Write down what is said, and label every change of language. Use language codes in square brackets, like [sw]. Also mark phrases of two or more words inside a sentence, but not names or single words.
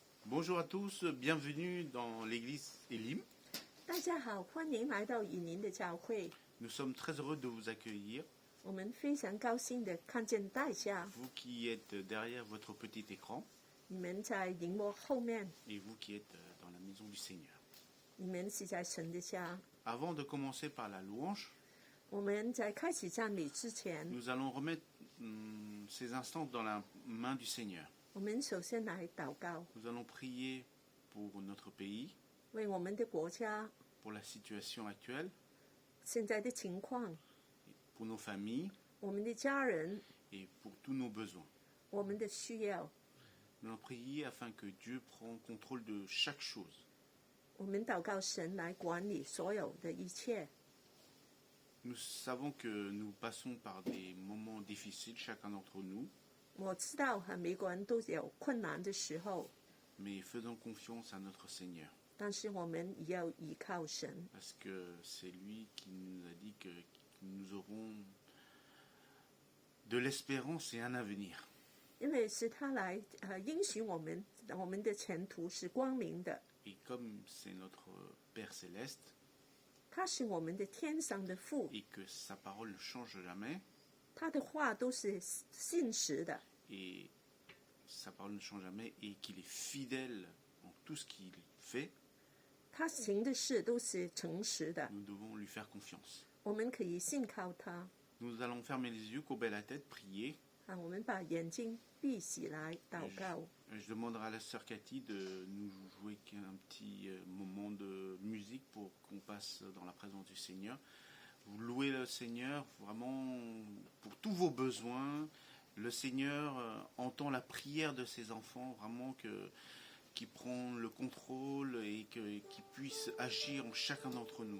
[fr] Bonjour à tous, bienvenue dans l'église Elim. [zh] 大家好，欢迎来到以宁的教会。 [fr] Nous sommes très heureux de vous accueillir, [zh] 我们非常高兴的看见大家， [fr] vous qui êtes derrière votre petit écran [zh] 你们在荧幕后面， [fr] et vous qui êtes dans la maison du Seigneur. [zh] 你们是在神的家。 [fr] Avant de commencer par la louange, [zh] 我们在开始赞美之前， [fr] nous allons remettre ces instants dans la main du Seigneur. [zh] 我们首先来祷告， [fr] Nous allons prier pour notre pays, [zh] 为我们的国家 [fr] pour la situation actuelle, [zh] 现在的情况， [fr] pour nos familles [zh] 我们的家人， [fr] et pour tous nos besoins. [zh] 我们的需要。 [fr] Nous allons prier afin que Dieu prenne contrôle de chaque chose. [zh] 我们祷告神来管理所有的一切。 [fr] Nous savons que nous passons par des moments difficiles, chacun d'entre nous, [zh] 我知道每个人都有困难的时候， [fr] mais faisons confiance à notre Seigneur, [zh] 但是我们也要依靠神， [fr] parce que c'est lui qui nous a dit que nous aurons de l'espérance et un avenir. [zh] 因为是他来应许我们，我们的前途是光明的。 [fr] Et comme c'est notre Père céleste [zh] 他是我们的天上的父， [fr] et que sa parole ne change jamais, [zh] 他的话都是信实的， [fr] et sa parole ne change jamais, et qu'il est fidèle en tout ce qu'il fait, [zh] 他行的事都是诚实的， [fr] nous devons lui faire confiance. [zh] 我们可以信靠他。 [fr] Nous allons fermer les yeux, courber la tête, prier. [zh] 我们把眼睛闭起来祷告。 [fr] Je demanderai à la sœur Cathy de nous jouer un petit moment de musique pour qu'on passe dans la présence du Seigneur. Vous louez le Seigneur vraiment pour tous vos besoins. Le Seigneur entend la prière de ses enfants, vraiment qui prend le contrôle et qui puisse agir en chacun d'entre nous.